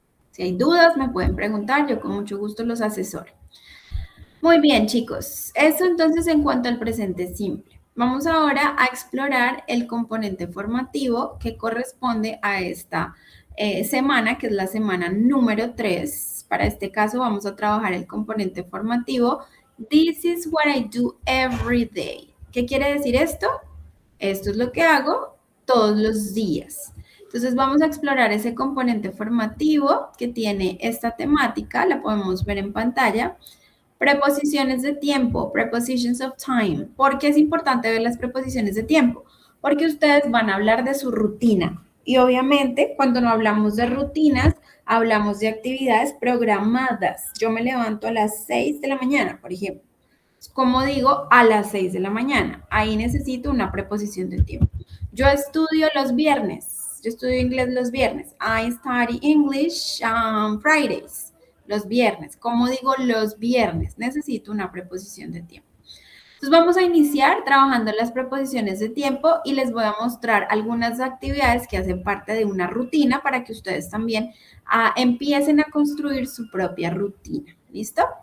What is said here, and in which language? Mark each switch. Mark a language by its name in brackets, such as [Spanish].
[Spanish] Si hay dudas, me pueden preguntar, yo con mucho gusto los asesoro. Muy bien, chicos. Eso entonces en cuanto al presente simple. Vamos ahora a explorar el componente formativo que corresponde a esta semana, que es la semana número 3. Para este caso vamos a trabajar el componente formativo. [English] This is what I do every day. [Spanish] ¿Qué quiere decir esto? Esto es lo que hago todos los días. Entonces vamos a explorar ese componente formativo que tiene esta temática. La podemos ver en pantalla. Preposiciones de tiempo, [English] prepositions of time. [Spanish] ¿Por qué es importante ver las preposiciones de tiempo? Porque ustedes van a hablar de su rutina. Y obviamente, cuando no hablamos de rutinas, hablamos de actividades programadas. Yo me levanto a las 6 de la mañana, por ejemplo. Como digo, a las 6 de la mañana. Ahí necesito una preposición de tiempo. Yo estudio los viernes. Yo estudio inglés los viernes. [English] I study English Fridays. [Spanish] Los viernes. ¿Cómo digo los viernes? Necesito una preposición de tiempo. Entonces vamos a iniciar trabajando las preposiciones de tiempo y les voy a mostrar algunas actividades que hacen parte de una rutina para que ustedes también empiecen a construir su propia rutina. ¿Listo?